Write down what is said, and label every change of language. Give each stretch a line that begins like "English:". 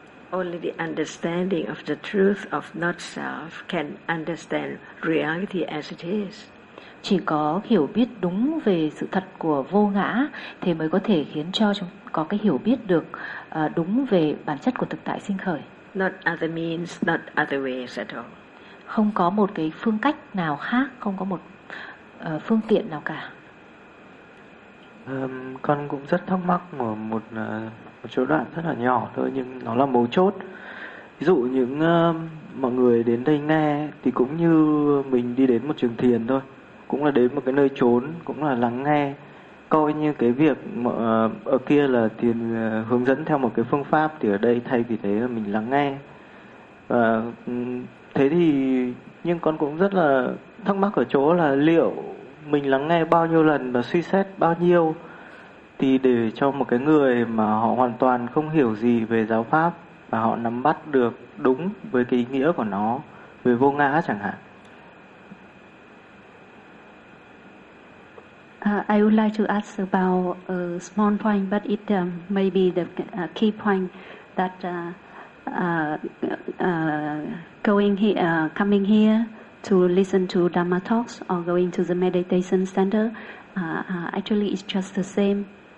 English: Only the understanding of the truth of not self can understand reality as it is.
Vietnamese: Chỉ có hiểu biết đúng về sự thật của vô ngã thì mới có thể khiến cho chúng có cái hiểu biết được đúng về bản chất của thực tại sinh khởi.
English: Not other means, not other ways at all.
Vietnamese: Không có một cái phương cách nào khác, không có một phương tiện nào cả. Con cũng rất thắc mắc một chỗ đoạn rất là nhỏ thôi, nhưng nó là mấu chốt. Ví dụ những mọi người đến đây nghe thì cũng như mình đi đến một trường thiền thôi, cũng là đến một cái nơi chốn, cũng là lắng nghe, coi như cái việc ở kia là thiền hướng dẫn theo một cái phương pháp, thì ở đây thay vì thế là mình lắng nghe. Và thế thì, nhưng con cũng rất là thắc mắc ở chỗ là liệu mình lắng nghe bao nhiêu lần và suy xét bao nhiêu thì để cho một cái người mà họ hoàn toàn không hiểu gì về giáo pháp và họ nắm bắt được đúng với cái ý nghĩa của nó về vô ngã chẳng hạn.
English: I would like to ask about a small point, but it may be the key point that coming here to listen to Dharma talks or going to the meditation center, actually it's just the same.